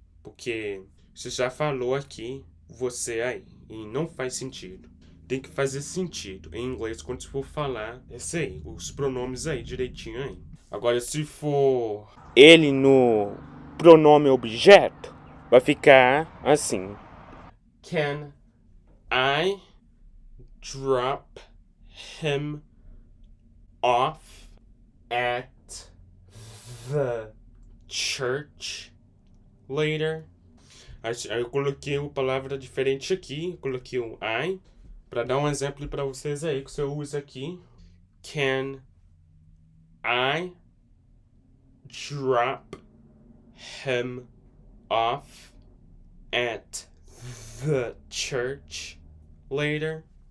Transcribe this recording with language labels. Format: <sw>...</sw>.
<pt>Porque você já falou aqui você aí. E não faz sentido. Tem que fazer sentido em inglês quando você for falar esse aí, os pronomes aí direitinho aí. Agora, se for ele no pronome objeto, vai ficar assim.</pt> <en>Can I drop him off at the church later?</en> <pt>Aí eu coloquei uma palavra diferente aqui. Eu coloquei um I. Para dar um exemplo para vocês aí que você usa aqui.</pt> <en>Can I drop him off at the church later?</en>